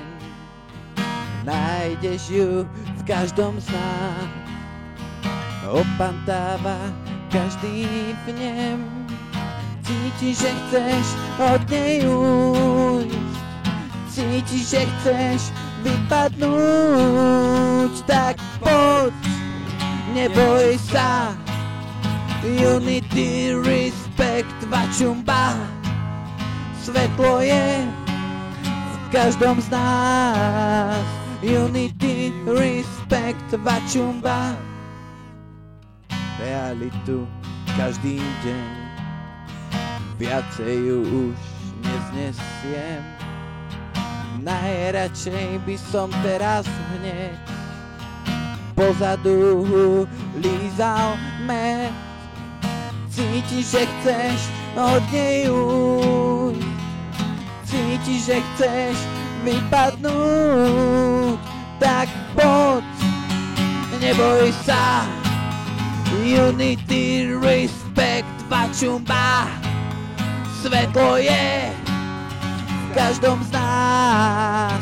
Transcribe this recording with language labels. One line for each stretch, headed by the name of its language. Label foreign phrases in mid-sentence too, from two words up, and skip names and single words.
Slovak: Nájdeš ju v každom z nás, opantáva každý vnem. Cítiš, že chceš od nej ujsť, cítiš, že chceš vypadnúť, tak poď, neboj sa.
English: Unity, respect,
Slovak: vačumba, svetlo je v každom z nás.
English: Unity, respect,
Slovak: vačumba, realitu každý deň, viacej ju už neznesiem. Najradšej by som teraz hneď pozadu lízal med. Cítiš, že chceš od nej ujsť, cítiš, že chceš vypadnúť, tak poď, neboj sa.
English: Unity, respect,
Slovak: vačumba, svetlo je v každom z nás.